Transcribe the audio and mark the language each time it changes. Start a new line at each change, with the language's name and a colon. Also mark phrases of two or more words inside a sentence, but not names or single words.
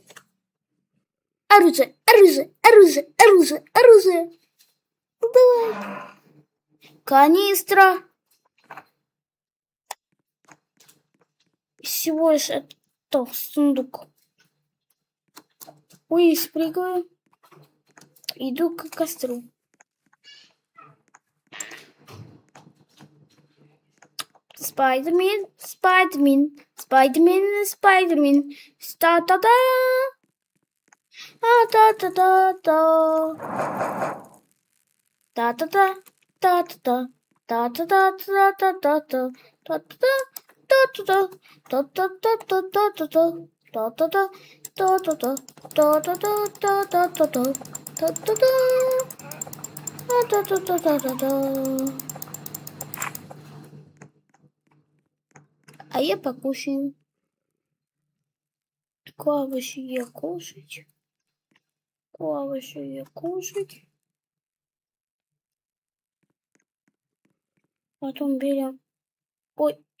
Russian: Оружие, оружие, оружие, оружие, оружие. Ну, давай. Канистра. Всего лишь это сундук. Ой, спрыгаю. Иду к костру. Спайдермен, Спайдермен, Спайдермен, Спайдермен. Та-та-та. Та-та-та-та. Та-та-та. Та-та-та. Та-та-та-та-та-та-та. Та-та-та. Та-та-та. Та-та-та-та-та-та-та. Та-та-та. Та-та-та. Та-та-та-та-та-та-та. Та-та-та. Та-та-та-та-та-та. А я покушаю. Овощи я кушать. Овощи я кушать. Потом берем. Ой.